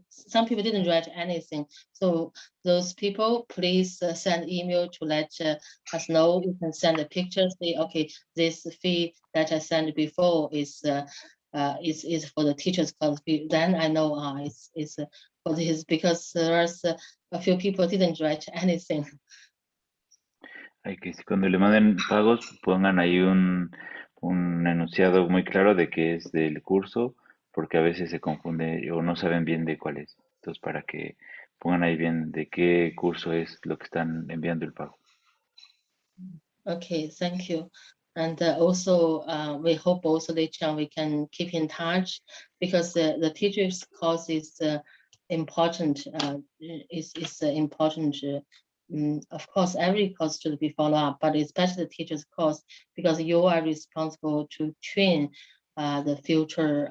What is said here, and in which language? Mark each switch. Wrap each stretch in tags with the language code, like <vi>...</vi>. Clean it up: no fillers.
<en>Some people didn't write anything. So those people, please send email to let us know. You can send a picture, say, okay, this fee that I sent before is for the teacher's course fee. Then I know it's for this, because there's a few people didn't write anything.</en> <es>Hay que cuando le manden pagos pongan ahí un enunciado muy claro de que es del curso, porque a veces se confunde o no saben bien de cuál es. Entonces, para que pongan ahí bien de qué curso es lo que están enviando el pago.</es> <en>Okay, thank you. And also, we hope also later on we can keep in touch, because the teacher's course is important. Is important. Of course, every course should be followed up, but especially the teacher's course, because you are responsible to train the future.</en>